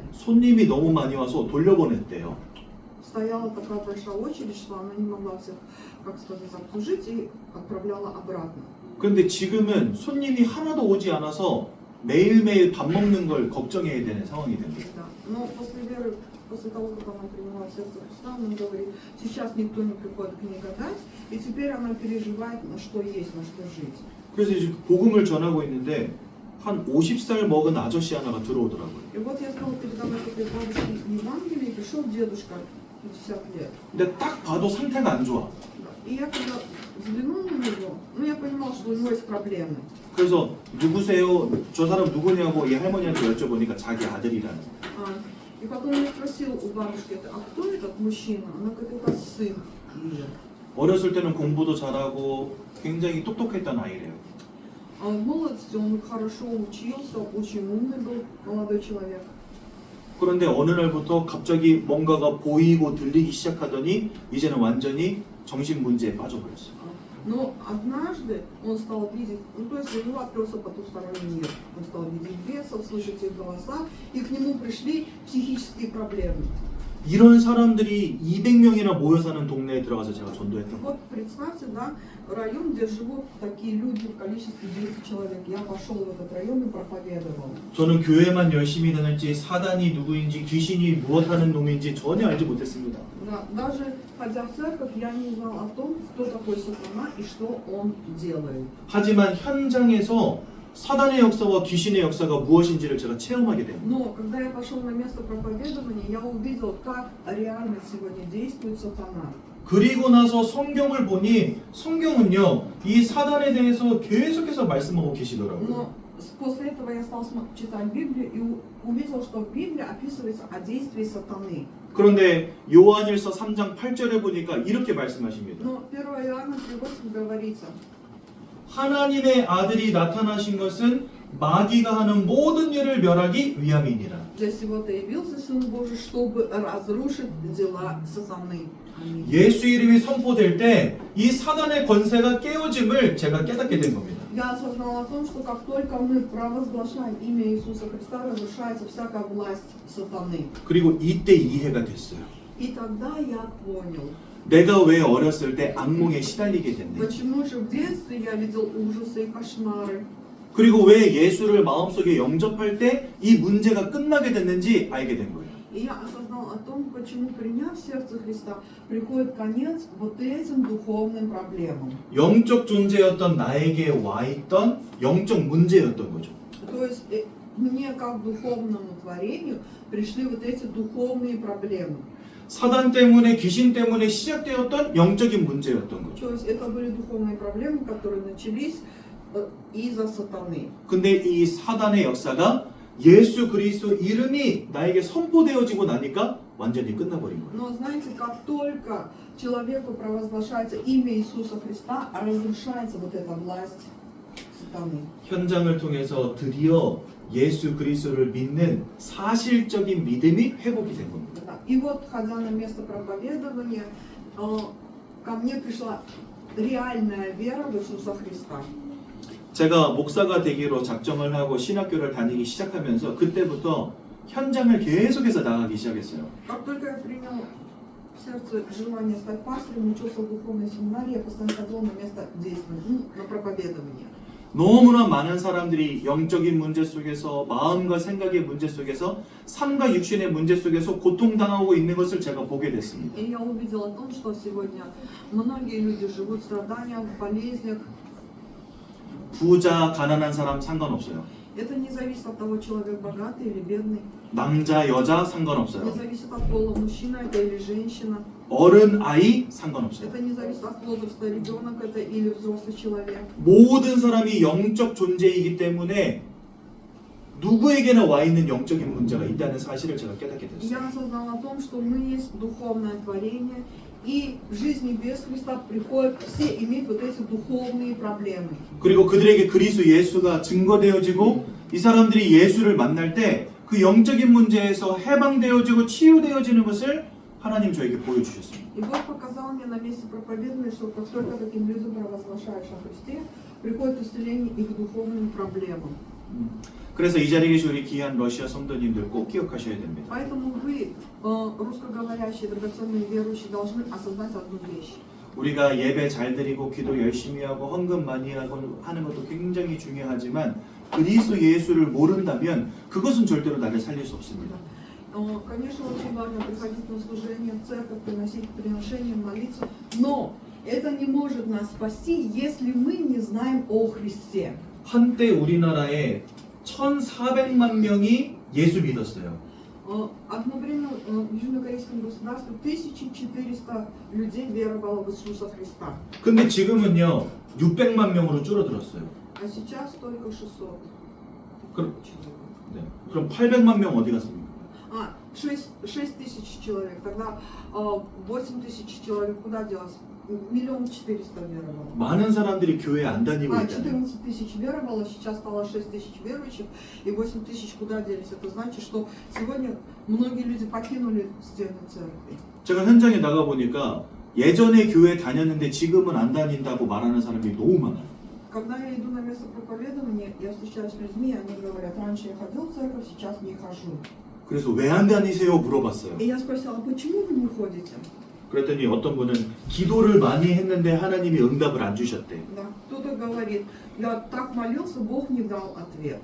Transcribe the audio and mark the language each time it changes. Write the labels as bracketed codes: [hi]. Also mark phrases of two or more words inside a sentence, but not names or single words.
[ko] 손님이 너무 많이 와서 돌려보냈대요. [ru] Стояла такая большая очередь, что она не могла всех, как сказать, обслужить и отправляла обратно. [ko] 그런데 지금은 손님이 하나도 오지 않아서 매일매일 밥 먹는 걸 걱정해야 되는 상황이 된 거예요. [ru] Да. Но после веры, после того, как она приняла в сердце Христа, она говорит, сейчас никто не приходит к ней гадать, и теперь она переживает, на что есть, на что жить. [ko] 그래서 이제 복음을 전하고 있는데 한 50살 먹은 아저씨 하나가 들어오더라고요. [ru] И вот я стала передавать этой бабушке Евангелие, и пришел дедушка 50 лет. [ko] 근데 딱 봐도 상태가 안 좋아. [ru] И я когда взглянул на него, ну я понимал, что у него есть проблемы. [ko] 그래서 누구세요? 저 사람 누구냐고 이 할머니한테 여쭤보니까 자기 아들이라는. [ru] А, и потом я спросил у бабушки, а кто этот мужчина? Она говорит, это сын ее. [ko] 어렸을 때는 공부도 잘하고 굉장히 똑똑했던 아이래요. [ru] А в молодости он хорошо учился, очень умный был молодой человек. [ko] 그런데 어느 날부터 갑자기 뭔가가 보이고 들리기 시작하더니 이제는 완전히 정신 문제에 빠져버렸어요. [ru] Но однажды он стал видеть, ну то есть у него открылся потусторонний мир. Он стал видеть бесов, слышать их голоса, и к нему пришли психические проблемы. [ko] 이런 사람들이 200명이나 모여 사는 동네에 들어가서 제가 전도했던 거예요. [ru] Вот представьте, да, район, где живут такие люди в количестве 200 человек. Я пошел в этот район и проповедовал. [ko] 저는 교회만 열심히 다녔지 사단이 누구인지 귀신이 무엇하는 놈인지 전혀 알지 못했습니다. [ru] Да, даже ходя в церковь, я не знал о том, кто такой сатана и что он делает. [ko] 하지만 현장에서 사단의 역사와 귀신의 역사가 무엇인지를 제가 체험하게 됩니다. [ru] Но когда я пошел на место проповедования, я увидел, как реально сегодня действует сатана. [ko] 그리고 나서 성경을 보니 성경은요 이 사단에 대해서 계속해서 말씀하고 계시더라고요. [ru] Но после этого я стал читать Библию и увидел, что в Библии описывается о действии сатаны. [ko] 그런데 요한일서 3장 8절에 보니까 이렇게 말씀하십니다. [ru] Но 1 Иоанна 3:8 говорится, [ko] 하나님의 아들이 나타나신 것은 마귀가 하는 모든 일을 멸하기 위함이니라. [ru] для сего-то явился Сын Божий, чтобы разрушить дела сатаны. Аминь. [ko] 예수 이름이 선포될 때 이 사단의 권세가 깨어짐을 제가 깨닫게 된 겁니다. [ru] Я осознал о том, что как только мы провозглашаем имя Иисуса Христа, разрушается всякая власть сатаны. [ko] 그리고 이때 이해가 됐어요. [ru] И тогда я понял, [ko] 내가 왜 어렸을 때 악몽에 시달리게 됐는지, [ru] почему же в детстве я видел ужасы и кошмары. [ko] 그리고 왜 예수를 마음속에 영접할 때 이 문제가 끝나게 됐는지 알게 된 거예요. [ru] И я осознал о том, почему, приняв сердце Христа, приходит конец вот этим духовным проблемам. [ko] 영적 존재였던 나에게 와 있던 영적 문제였던 거죠. [ru] То есть мне, как духовному творению, пришли вот эти духовные проблемы. [ko] 사단 때문에 귀신 때문에 시작되었던 영적인 문제였던 거죠. [ru] То есть это были духовные проблемы, которые начались из-за сатаны. [ko] 근데 이 사단의 역사가 예수 그리스도 이름이 나에게 선포되어지고 나니까 완전히 끝나버린 거예요. [ru] Но знаете, как только человеку провозглашается имя Иисуса Христа, разрушается вот эта власть сатаны. [ko] 현장을 통해서 드디어 예수 그리스도를 믿는 사실적인 믿음이 회복이 된 겁니다. [ru] Да. И вот, ходя на место проповедования, ко мне пришла реальная вера в Иисуса Христа. [ko] 제가 목사가 되기로 작정을 하고 신학교를 다니기 시작하면서 그때부터 현장을 계속해서 나가기 시작했어요. [ru] Как только я принял в сердце желание стать пастором, учился в духовной семинарии, я постоянно ходил на место действия, на проповедование. [ko] 너무나 많은 사람들이 영적인 문제 속에서 마음과 생각의 문제 속에서 삶과 육신의 문제 속에서 고통당하고 있는 것을 제가 보게 됐습니다. [ru] И я увидел о том, что сегодня многие люди живут в страданиях, в болезнях. [ko] 부자, 가난한 사람 상관없어요. [ru] Это не зависит от того, человек богатый или бедный. [ko] 남자, 여자 [ru] Не [ko] 상관없어요. [ru] зависит от пола, мужчина это или женщина. [ko] 어른, 아이 상관없어요. [ru] Это не зависит от возраста, ребенок это или взрослый человек. [ko] 모든 사람이 영적 존재이기 때문에 누구에게나 와 있는 영적인 문제가 있다는 사실을 제가 깨닫게 됐어요. [ru] Я осознал о том, что мы есть духовное творение, и в жизни без Христа приходят все иметь вот эти духовные проблемы. [ko] 그리고 그들에게 그리스도 예수가 증거되어지고 이 사람들이 예수를 만날 때 그 영적인 문제에서 해방되어지고 치유되어지는 것을 하나님 저에게 보여주셨습니다. [ru] И Бог показал мне на месте проповедования, что как только таким людям провозглашаешь о Христе, приходит исцеление их духовным проблемам. [ko] 그래서 이 자리에 계신 우리 귀한 러시아 성도님들 꼭 기억하셔야 됩니다. [ru] Поэтому вы, русскоговорящие, драгоценные верующие, должны осознать одну вещь. [ko] 우리가 예배 잘 드리고 기도 열심히 하고 헌금 많이 하고 하는 것도 굉장히 중요하지만 그리스도 예수를 모른다면 그것은 절대로 나를 살릴 수 없습니다. [ru] Конечно, очень важно приходить на служение в церковь, приносить приношения, молиться, но это не может нас спасти, если мы не знаем о Христе. [ko] 한때 우리나라에 1,400만 명이 예수 믿었어요. [ru] Одновременно в Южнокорейском государстве 1400 людей веровало в Иисуса Христа. [ko] 근데 지금은요 600만 명으로 줄어들었어요. [ru] А сейчас только 600 [ko] 그럼, [ru] человек. [ko] 네. 그럼 800만 명 어디 갔습니까? [ru] 6 тысяч человек. Тогда 8 тысяч человек куда делось? 1 400 000 веровало. [ko] 많은 사람들이 교회 안 다니고 있잖아요. [ru] 14 тысяч веровало, сейчас стало 6 тысяч верующих, и 8 тысяч куда делись? Это значит, что сегодня многие люди покинули стены церкви. [ko] 제가 현장에 나가 보니까 예전에 교회 다녔는데 지금은 안 다닌다고 말하는 사람이 너무 많아요. [ru] Когда я иду на место проповедования, я встречаюсь с людьми, они говорят, раньше я ходил в церковь, сейчас не хожу. [ko] 그래서 왜 안 다니세요? 물어봤어요. [ru] И я спросила, а почему вы не ходите? [ko] 그랬더니 어떤 분은 기도를 많이 했는데 하나님이 응답을 안 주셨대. [ru] Да. Кто-то говорит, я так молился, Бог не дал ответ.